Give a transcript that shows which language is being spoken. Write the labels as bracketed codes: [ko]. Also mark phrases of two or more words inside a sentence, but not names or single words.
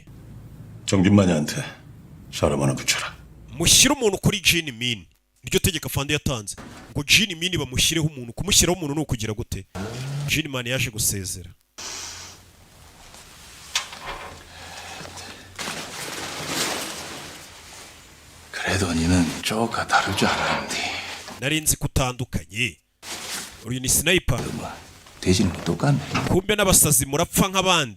[ko] 정진만이한테 사람 하나 붙여라. [rw] mushyire umuntu kuri Jin Min. iryo tegeko afande yatanze ngo Jin Min bamushyireho umuntu. kumushyiraho umuntu ni ukugira gute? Jin Man yaje gusezera. [ko] 그래도 니는 쪼가 다를 줄 알았는데. [rw] nari nzi kutandukanye. uyu ni sniper. [ko] 돼지는 똑같네. [rw] kumbe n'abasazi murapfa nk'abandi.